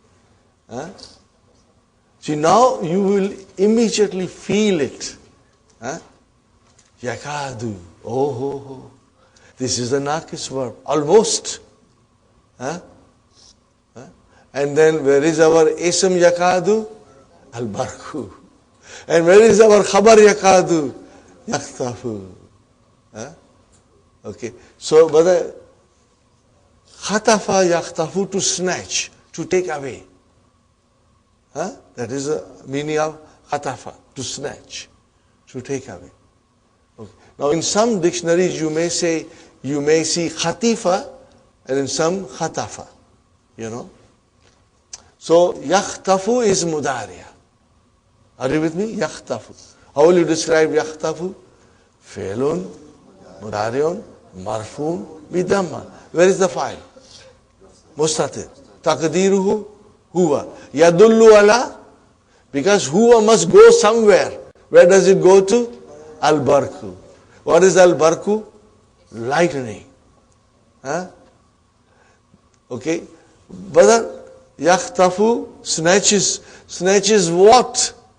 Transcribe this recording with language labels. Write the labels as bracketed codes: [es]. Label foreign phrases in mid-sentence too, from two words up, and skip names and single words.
[en] See, now you will immediately feel it. [ar] Yakādu. Oh. [en] This is the naqis verb. Almost. And then where is our ism yakādu? [ar] Al-barku. [en] And where is our khabar yakādu? [ar] Yakhtafu. Okay. [en] So, brother, [ar] خطف يخطف, [en] to snatch, to take away. That is the meaning of khatafa, to snatch, to take away. Okay. Now, in some dictionaries, you may see khatifa, and in some khatafa. So, yakhtafu is muḍāriʿ. Are you with me? Yakhtafu. How will you describe yakhtafu? [ar] فعل مضارع مرفوع بالضمة. [en] Where is the file? [ar] مستتر. تقديره، هو. يدل على, [en] because huwa must go somewhere. Where does it go to? Al-barku. What is al-barku? Lightning. Okay. Brother, yakhtafu snatches what?